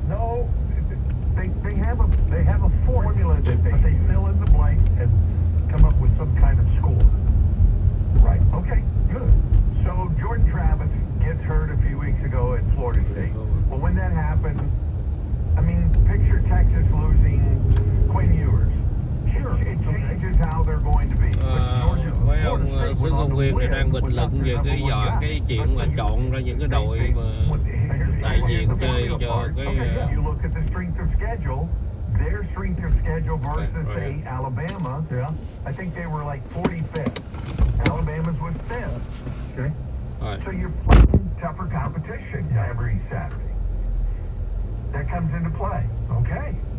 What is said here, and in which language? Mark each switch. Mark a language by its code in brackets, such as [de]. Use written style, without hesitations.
[en] No, they have a formula that they fill in the blank and come up with some kind of score. Right. Okay. Good. So Jordan Travis gets hurt a few weeks ago at Florida State. Well, when that happened, I mean, picture Texas losing Quinn Ewers. Sure. It changes how they're going to be. [vi] Mấy ông xứ công viên này đang bình luận về cái chuyện là chọn ra những cái đội mà đại diện chơi cho cái [en] You look at the strength of schedule. Their strength of schedule versus, say, Alabama, I think they were like 45th. Alabama's was 5th. Okay. Right. So you're playing tougher competition every Saturday. That comes into play. Okay.